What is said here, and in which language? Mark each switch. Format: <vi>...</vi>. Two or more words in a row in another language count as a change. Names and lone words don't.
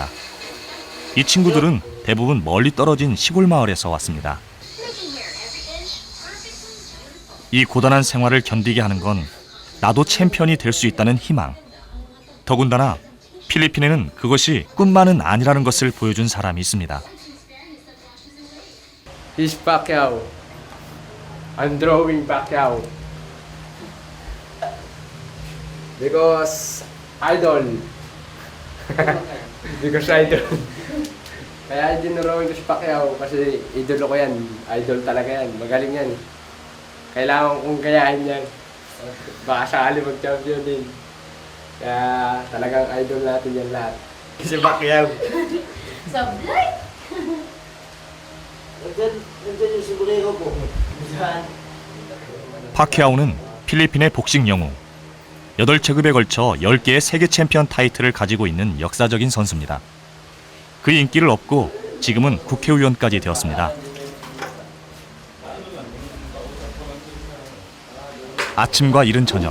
<ko>이 친구들은 대부분 멀리 떨어진 시골 마을에서 왔습니다. 이 고단한 생활을 견디게 하는 건 나도 챔피언이 될 수 있다는 희망. 더군다나 필리핀에는 그것이 꿈만은 아니라는 것을 보여준 사람이 있습니다.</ko> <en>He's Pacquiao. I'm drawing Pacquiao. Because idol. Because idol.</en> <tl>Kaya dinrawing ko si Pacquiao kasi idol ko yan. Idol talaga yan. Magaling yan. Kailangan kong gayahin yan. Baka sakali mag-champion din. Kaya talagang idol natin yan lahat. Si Pacquiao. Sablay! Nandiyan yung sigurero ko.</tl> <ko>파키아오는 필리핀의 복싱 영웅. 8체급에 걸쳐 10개의 세계 챔피언 타이틀을 가지고 있는 역사적인 선수입니다. 그 인기를 얻고 지금은 국회의원까지 되었습니다. 아침과 이른 저녁.</ko>